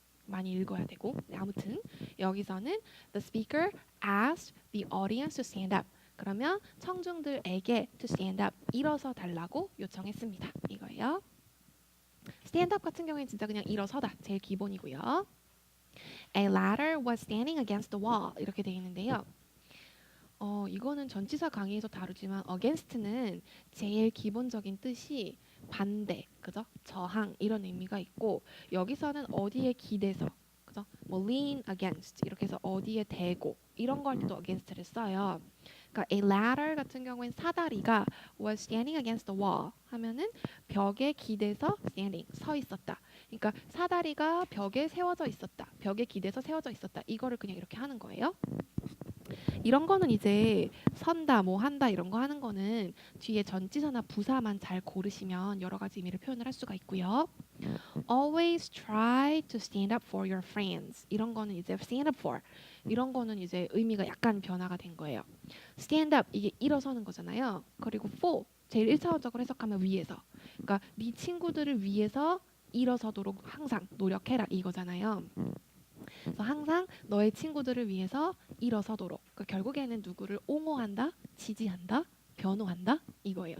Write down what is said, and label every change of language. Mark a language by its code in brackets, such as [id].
[ko] 많이 읽어야 되고 네, 아무튼 여기서는 [en] the speaker asked the audience to stand up [ko] 그러면 청중들에게 to stand up 일어서 달라고 요청했습니다 이거예요. stand up 같은 경우에는 진짜 그냥 일어서다 제일 기본이고요. [en] A ladder was standing against the wall 이렇게 되어 있는데요. [ko] 이거는 전치사 강의에서 다루지만 against는 제일 기본적인 뜻이 반대, 그죠? 저항 이런 의미가 있고 여기서는 어디에 기대서, 그죠? 뭐 [en] lean against [ko] 이렇게 해서 어디에 대고 이런 걸 때도 against를 써요. 그러니까 a ladder 같은 경우엔 사다리가 [en] was standing against the wall [ko] 하면은 벽에 기대서 standing 서 있었다. 그러니까 사다리가 벽에 세워져 있었다. 벽에 기대서 세워져 있었다. 이거를 그냥 이렇게 하는 거예요. 이런 거는 이제 선다, 뭐 한다 이런 거 하는 거는 뒤에 전치사나 부사만 잘 고르시면 여러 가지 의미를 표현을 할 수가 있고요. [en] Always try to stand up for your friends. [ko] 이런 거는 이제 [en] stand up for. [ko] 이런 거는 이제 의미가 약간 변화가 된 거예요. [en] stand up [ko] 이게 일어서는 거잖아요. 그리고 for 제일 1차원적으로 해석하면 위해서. 그러니까 네 친구들을 위해서 일어서도록 항상 노력해라 이거잖아요. 그래서 항상 너의 친구들을 위해서 일어서도록. 그러니까 결국에는 누구를 옹호한다, 지지한다, 변호한다 이거예요.